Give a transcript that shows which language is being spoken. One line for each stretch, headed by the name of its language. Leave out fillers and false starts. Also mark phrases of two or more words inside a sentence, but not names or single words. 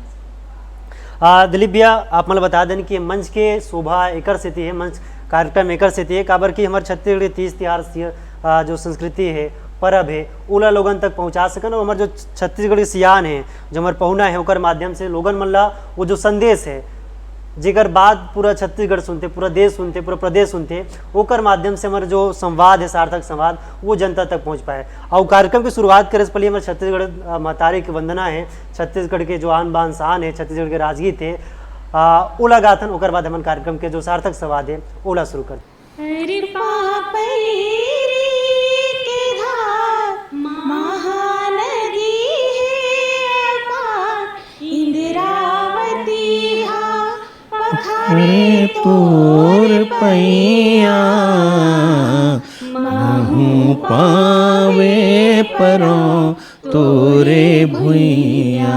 Chhattisgarhi: दिलीप भैया आप मतलब बता दें कि मंच के शोभा एकर से है, मंच कार्यक्रम एकर से है काबर कि हमारे छत्तीसगढ़ के तीज त्योहार जो संस्कृति है, परब है, ओला लोगन तक पहुंचा सकन। और हमारे जो छत्तीसगढ़ के सियान है, जो हमारे पहुना है, ओकर माध्यम से लोगन मन ला वो जो संदेश है जेकर बात पूरा छत्तीसगढ़ सुनते, पूरा देश सुनते, पूरा प्रदेश सुनते, ओकर माध्यम से हमारे जो संवाद है, सार्थक संवाद, वो जनता तक पहुंच पाए। और कार्यक्रम की शुरुआत करे से पहले हमारे छत्तीसगढ़ महतारी की वंदना है, छत्तीसगढ़ के जो आन बान शान है, छत्तीसगढ़ के राजगीत है, ओला गाथन। ओकर बाद हमारे कार्यक्रम के जो सार्थक संवाद है ओला शुरू कर। रे तोर पैया महू पावे परो तोरे भुइया।